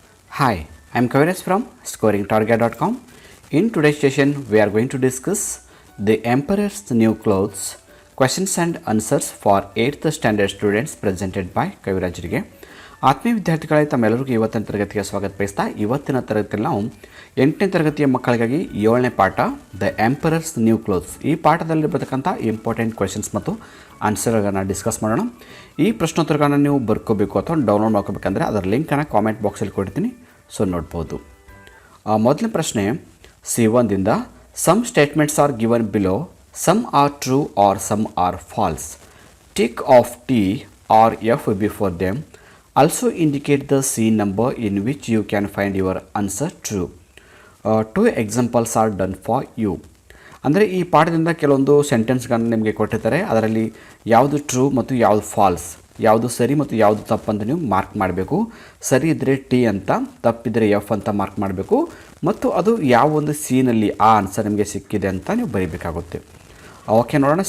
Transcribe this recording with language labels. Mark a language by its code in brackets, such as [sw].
[en] Hi, I am Kaviraj from scoringtarget.com. In today's session, we are going to discuss the Emperor's New Clothes questions and answers for 8th standard students presented by ಕವಿರಾಜರಿಗೆ. [kn] ಆತ್ಮೀಯ ವಿದ್ಯಾರ್ಥಿಗಳೇ, ತಮ್ಮೆಲ್ಲರಿಗೂ ಇವತ್ತಿನ ತರಗತಿಗೆ ಸ್ವಾಗತ ಬಯಸ್ತಾ ಇವತ್ತಿನ ತರಗತಿಯಲ್ಲಿ ನಾವು 8ನೇ ತರಗತಿಯ ಮಕ್ಕಳಿಗಾಗಿ 7ನೇ ಪಾಠ ದ ಎಂಪರರ್ಸ್ ನ್ಯೂ ಕ್ಲೋತ್ಸ್ ಈ ಪಾಠದಲ್ಲಿ ಬರ್ತಕ್ಕಂಥ ಇಂಪಾರ್ಟೆಂಟ್ ಕ್ವೆಶನ್ಸ್ ಮತ್ತು ಆನ್ಸರ್ಗಳನ್ನು ಡಿಸ್ಕಸ್ ಮಾಡೋಣ. ಈ ಪ್ರಶ್ನೋತ್ತರಗಳನ್ನು ನೀವು ಬರ್ಕೋಬೇಕು ಅಥವಾ ಡೌನ್ಲೋಡ್ ಮಾಡ್ಕೋಬೇಕಂದ್ರೆ ಅದರ ಲಿಂಕನ್ನು ಕಾಮೆಂಟ್ ಬಾಕ್ಸಲ್ಲಿ ಕೊಡ್ತೀನಿ, ಸೊ ನೋಡ್ಬೋದು. ಮೊದಲನೇ ಪ್ರಶ್ನೆ C1 ದಿಂದ [en] Some statements are given below, some are true or some are false. Tick off T or F before them. Also indicate the C number in which you can find your answer true. Two examples are done for you. [kn] ಅಂದರೆ ಈ ಪಾಠದಿಂದ ಕೆಲವೊಂದು ಸೆಂಟೆನ್ಸ್ಗಳನ್ನು ನಿಮಗೆ ಕೊಟ್ಟಿರ್ತಾರೆ, ಅದರಲ್ಲಿ ಯಾವುದು true ಮತ್ತು ಯಾವುದು falls, ಯಾವುದು ಸರಿ ಮತ್ತು ಯಾವುದು ತಪ್ಪು ಅಂತ ನೀವು ಮಾರ್ಕ್ ಮಾಡಬೇಕು. ಸರಿ ಇದ್ದರೆ T ಅಂತ, ತಪ್ಪಿದರೆ F ಅಂತ ಮಾರ್ಕ್ ಮಾಡಬೇಕು ಮತ್ತು ಅದು ಯಾವ ಒಂದು ಸೀನಲ್ಲಿ ಆ ಆನ್ಸರ್ ನಿಮಗೆ ಸಿಕ್ಕಿದೆ ಅಂತ ನೀವು ಬರೀಬೇಕಾಗುತ್ತೆ. ಓಕೆ, ನೋಡೋಣ.